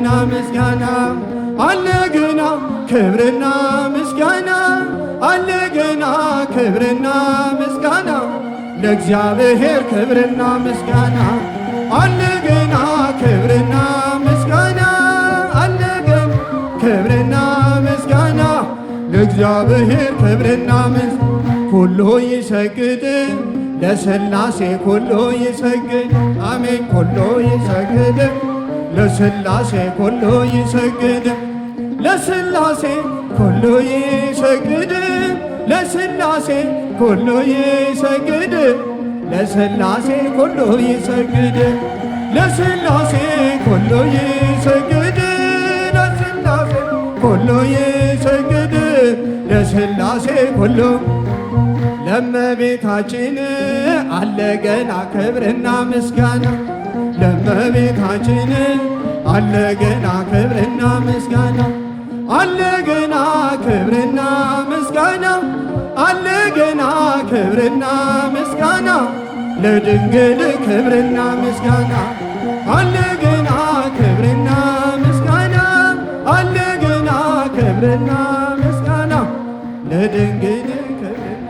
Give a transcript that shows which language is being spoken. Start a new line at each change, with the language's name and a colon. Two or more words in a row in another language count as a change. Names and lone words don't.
Amharic: ምስጋና አለ ገና ክብርና ምስጋና አለ ገና ክብርና ምስጋና ለእግዚአብሔር ክብርና ምስጋና አለ ገና ክብርና ምስጋና አለ ገና ክብርና ምስጋና ለእግዚአብሔር
Geez: ክብርና ኩሉ ይሰግድ ለሥላሴ ኩሉ ይሰግድ አሜን ኩሉ ይሰግድ ለሥላሴ ኩሉ ይሰግድ ለሥላሴ ኩሉ ይሰግድ ለሥላሴ ኩሉ ይሰግድ ለሥላሴ ኩሉ ይሰግድ ለሥላሴ ኩሉ ይሰግድ ለሥላሴ ኩሉ ይሰግድ ለሥላሴ ኩሉ
Amharic: ለእመቤታችን አለ ገና ክብርና ምስጋና ለእመቤታችን አለ ገና ክብርና ምስጋና አለ ገና ክብርና ምስጋና አለ ገና ክብርና ምስጋና ለድንግል ክብርና ምስጋና አለ ገና ክብርና ምስጋና አለ ገና ክብርና ምስጋና ለድንግል ክብርና